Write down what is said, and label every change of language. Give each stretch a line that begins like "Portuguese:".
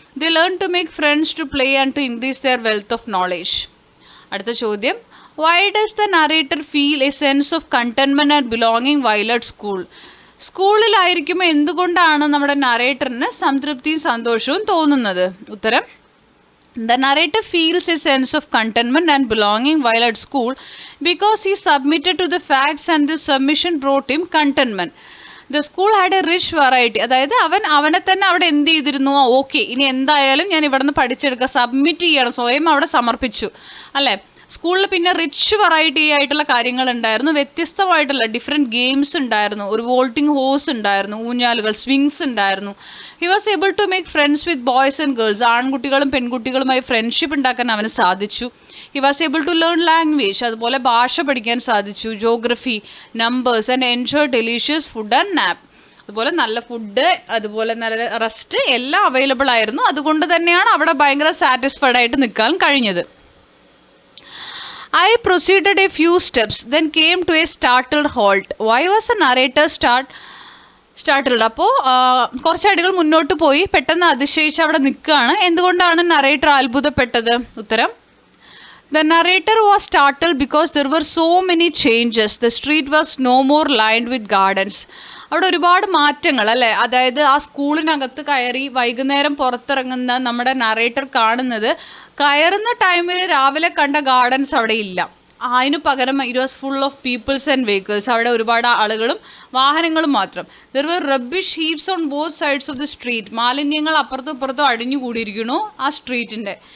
English: They learn to make friends, to play and to increase their wealth of knowledge.
Malayalam: അടുത്ത ചോദ്യം,
English: Why does the narrator feel a sense of contentment and belonging while at school?
Malayalam: സ്കൂളിലായിരിക്കുമ്പോൾ എന്തുകൊണ്ടാണ് നമ്മുടെ നറേറ്ററിന് സംതൃപ്തിയും സന്തോഷവും തോന്നുന്നത്?
English: ഉത്തരം, the narrator feels a sense of contentment and belonging while at school because he submitted to the facts and this submission brought him contentment. The school had a rich variety.
Malayalam: അതായത് അവനെ തന്നെ അവിടെ എന്ത് ചെയ്തിരുന്നു, ഓക്കെ ഇനി എന്തായാലും ഞാൻ ഇവിടെ നിന്ന് പഠിച്ചെടുക്കുക, സബ്മിറ്റ് ചെയ്യണം, സ്വയം അവിടെ സമർപ്പിച്ചു അല്ലേ. സ്കൂളിൽ പിന്നെ റിച്ച് വെറൈറ്റി ആയിട്ടുള്ള കാര്യങ്ങൾ ഉണ്ടായിരുന്നു, വ്യത്യസ്തമായിട്ടുള്ള ഡിഫറെൻറ്റ് ഗെയിംസ് ഉണ്ടായിരുന്നു, ഒരു വോൾട്ടിംഗ് ഹോസ് ഉണ്ടായിരുന്നു, ഊഞ്ഞാലുകൾ, സ്വിങ്സ് ഉണ്ടായിരുന്നു.
English: He was able to make friends with boys and girls.
Malayalam: ആൺകുട്ടികളും പെൺകുട്ടികളുമായി ഫ്രണ്ട്ഷിപ്പ് ഉണ്ടാക്കാൻ അവന് സാധിച്ചു.
English: he was able to learn language,
Malayalam: അതുപോലെ ഭാഷ പഠിക്കാൻ സാധിച്ചു,
English: Geography, numbers and enjoy delicious food and nap.
Malayalam: അതുപോലെ നല്ല ഫുഡ്, അതുപോലെ നല്ല റെസ്റ്റ് എല്ലാം അവൈലബിൾ ആയിരുന്നു. അതുകൊണ്ട് തന്നെയാണ് അവിടെ ഭയങ്കര സാറ്റിസ്ഫൈഡ് ആയിട്ട് നിൽക്കാൻ കഴിഞ്ഞത്.
English: I proceeded a few steps, then came to a startled halt. Why was the narrator startled?
Malayalam: അപ്പോൾ കുറച്ചടികൾ മുന്നോട്ട് പോയി പെട്ടെന്ന് അതിശയിച്ച് അവിടെ നിൽക്കുകയാണ്. എന്തുകൊണ്ടാണ് നറേറ്റർ അത്ഭുതപ്പെട്ടത്?
English: ഉത്തരം, the narrator was startled because there were so many changes. The street was no more lined with gardens.
Malayalam: അവിടെ ഒരുപാട് മാറ്റങ്ങൾ അല്ലേ. അതായത് ആ സ്കൂളിനകത്ത് കയറി വൈകുന്നേരം പുറത്തിറങ്ങുന്ന നമ്മുടെ നറേറ്റർ കാണുന്നത്, കയറുന്ന ടൈമിൽ രാവിലെ കണ്ട ഗാർഡൻസ് അവിടെ ഇല്ല. അതിന് പകരം
English: It was full of peoples and vehicles.
Malayalam: അവിടെ ഒരുപാട് ആളുകളും വാഹനങ്ങളും മാത്രം.
English: There were rubbish heaps on both sides of the street.
Malayalam: മാലിന്യങ്ങൾ അപ്പുറത്തും ഇപ്പുറത്തും അടിഞ്ഞുകൂടിയിരിക്കുന്നു ആ സ്ട്രീറ്റിൻ്റെ.